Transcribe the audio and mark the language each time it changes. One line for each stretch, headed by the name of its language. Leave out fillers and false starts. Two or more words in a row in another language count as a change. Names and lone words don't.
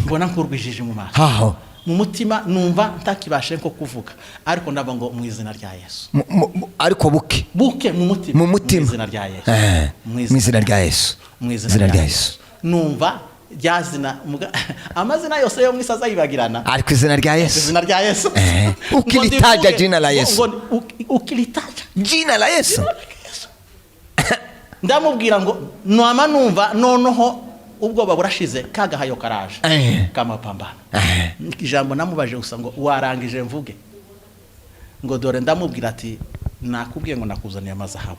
Rundi: mbona nk'urwijiji mu maso. Mu mutima numva ntakibashe nko kuvuga, ariko ndaba ngo mu izina rya Yesu. Ariko buke mu mutima mu izina rya Yesu. Mu izina rya Yesu. Numva ryazina amazina yose yo mwisaza yibagirana, ariko izina rya Yesu.
Swahili: Ukilitaja jina la Yesu. Ukilitaja jina la Yesu.
Rundi: Ndamubwira ngo nwama numva noneho ubwoba burashize kagahayo karaje kamapambana. Ijambo namubaje gusa ngo warangije mvuge. Ngo dore ndamubwira ati nakubwiye ngo nakuzaniye amazahabu.